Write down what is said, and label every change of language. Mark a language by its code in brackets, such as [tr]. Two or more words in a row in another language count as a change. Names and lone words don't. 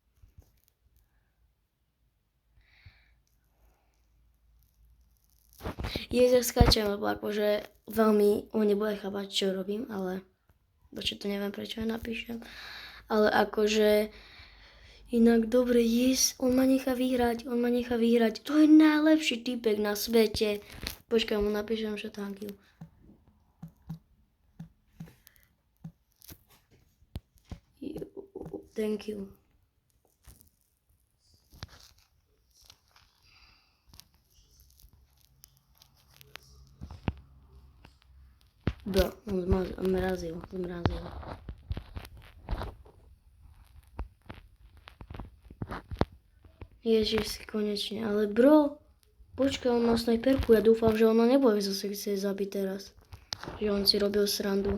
[sk] Ja skáčem, lebo akože veľmi on nebude chápať, čo robím, ale... Bože, to neviem, prečo ja napíšem. Ale akože... Inak dobre, on ma nechá vyhrať. To je najlepší typek na svete. Počkaj, mu napíšem, že [en] thank you. Thank you. [sk] Bro, on zmrazil. Ježiš, konečne, ale bro, počkaj, on má snajperku, ja dúfam, že ona nebude zase chcieť zabiť teraz. Že on si robil srandu.